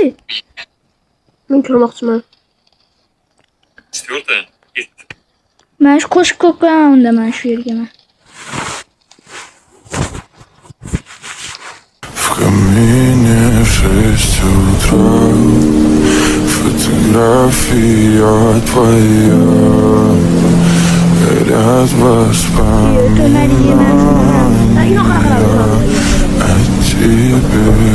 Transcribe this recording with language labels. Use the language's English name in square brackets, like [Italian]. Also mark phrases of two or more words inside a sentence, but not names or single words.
[Uzbek] Men ko'rmoqchiman. [Russian] 4-я? [Uzbek] Men shu qo'shib qo'yaman unda men shu yerga men. [Russian] В камине 6 утра, фотография твоя, горят воспоминания о тебе.